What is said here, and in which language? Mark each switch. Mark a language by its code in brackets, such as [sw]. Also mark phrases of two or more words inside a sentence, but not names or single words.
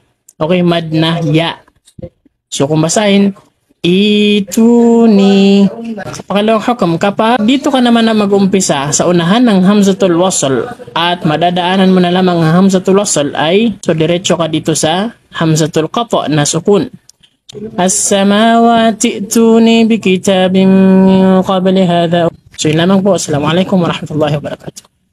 [tl] Okay, mad na ya. So kung basahin, ituni. Sa pangalawang hukom, kapag dito ka naman na mag-umpisa sa unahan ng [ar] همزة الوصل [tl] at madadaanan mo na lamang ang [ar] همزة الوصل [tl] ay so diretso ka dito sa [ar] همزة القطع' [tl] na sukun. [ar] السماوات ائتوني بكتاب من قبل هذا. [tl] So yun lamang po. [ar] السلام عليكم ورحمة الله وبركاته.